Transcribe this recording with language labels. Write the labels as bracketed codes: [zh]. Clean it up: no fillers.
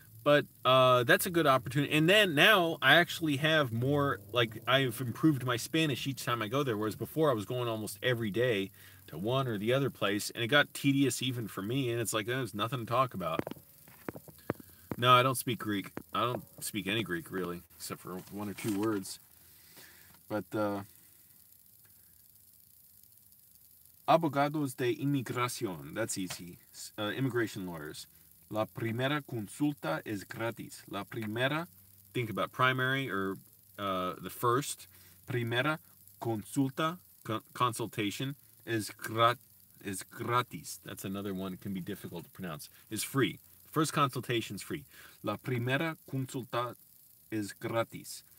[en] But that's a good opportunity. And then now I actually have more, like I've improved my Spanish each time I go there, whereas before I was going almost every day to one or the other place, and it got tedious even for me, and it's like there's nothing to talk about. No, I don't speak Greek. I don't speak any Greek, really, except for one or two words. But [es] abogados de inmigración, [en] that's easy. Immigration lawyers. [es] La primera consulta es gratis. [en] La primera, think about primary or the first. [es] Primera consulta, [en] consultation, is [es] gratis. [en] That's another one that can be difficult to pronounce. Is free. First consultation is free. [es] La primera consulta is gratis.